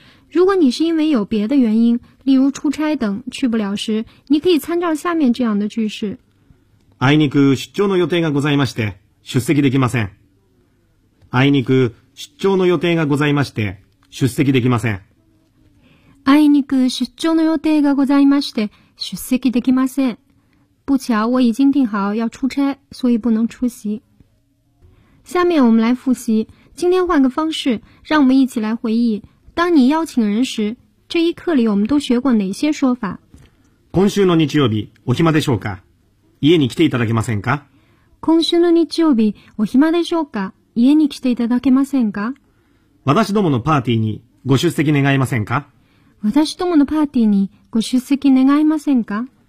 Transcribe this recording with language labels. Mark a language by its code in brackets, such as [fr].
[zh] 如果你是因为有别的原因、例如出差等、去不了时、你可以参照下面这样的句式。 [ja] あいにく出張の予定がございまして、出席できません。あいにく出張の予定がございまして、出席できません。あいにく出張の予定がございまして、出席できません。 [zh] 不巧、我已经定好要出差、所以不能出席。下面我们来复习，今天换个方式，让我们一起来回忆，当你邀请人时，这一课里我们都学过哪些说法？ [ja] 今週の日曜日、お暇でしょうか？家に来ていただけませんか？今週の日曜日、お暇でしょうか？家に来ていただけませんか？私どものパーティーにご出席願いませんか？私どものパーティーにご出席願いませんか？